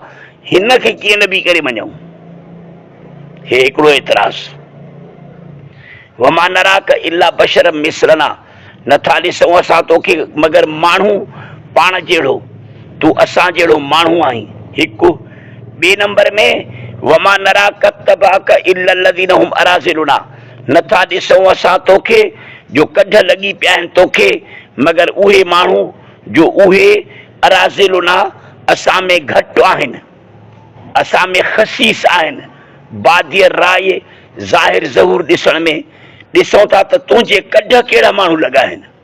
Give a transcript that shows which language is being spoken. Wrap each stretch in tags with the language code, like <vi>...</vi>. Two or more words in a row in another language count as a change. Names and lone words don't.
<sd>हिन खे कीअं नबी करे मञूं? हे हिकिड़ो एतिराज़।</sd> <ar>وما نراك إلا بشرا مثلنا,</ar> <sd>नथा ॾिसूं असां तोखे मगर माण्हू पाण जहिड़ो, तूं असां जहिड़ो माण्हू आहीं। हिकु ॿिए नंबर में</sd> <ar>وما نراك اتبعك إلا الذين هم أراذلنا,</ar> <sd>नथा ॾिसूं असां तोखे जो कढ लॻी पिया आहिनि तोखे मगर उहे माण्हू जो उहे अराज़िलुना असां में घटि आहिनि, असां में ख़सीस आहिनि।</sd> <ar>بادي الرأي</ar> <sd>ज़ाहिर ज़हूर ॾिसण में ॾिसूं था त तुंहिंजे कढ कहिड़ा माण्हू लॻा आहिनि।</sd>